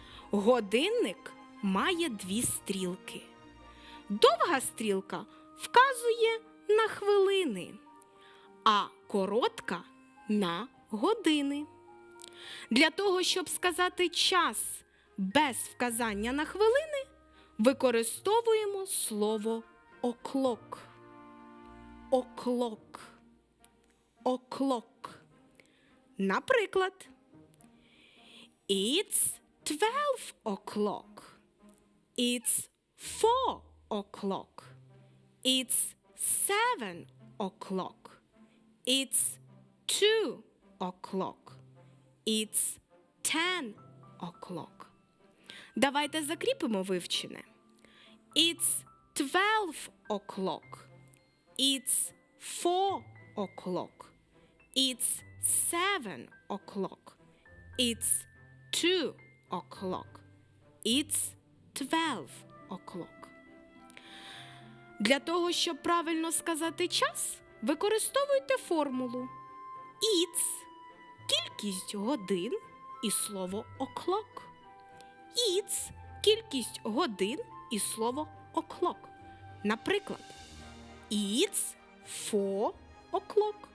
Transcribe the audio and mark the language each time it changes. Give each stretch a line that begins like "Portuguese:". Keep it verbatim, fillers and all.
Ukrainian: Годинник має дві стрілки. Довга стрілка вказує на хвилини, а коротка – на години. Для того, щоб сказати час без вказання на хвилини, використовуємо слово o'clock.
English: O'clock. O'clock.
Ukrainian: Наприклад,
English: It's twelve o'clock. It's four o'clock. It's seven o'clock. It's two o'clock. It's ten o'clock.
Ukrainian: Давайте закріпимо вивчене.
English: It's twelve o'clock. It's four o'clock. It's seven o'clock. It's two o'clock. It's twelve o'clock.
Ukrainian: Для того, щоб правильно сказати час, використовуйте формулу It's – кількість годин і слово o'clock. It's – кількість годин і слово o'clock. Наприклад,
English: It's four o'clock.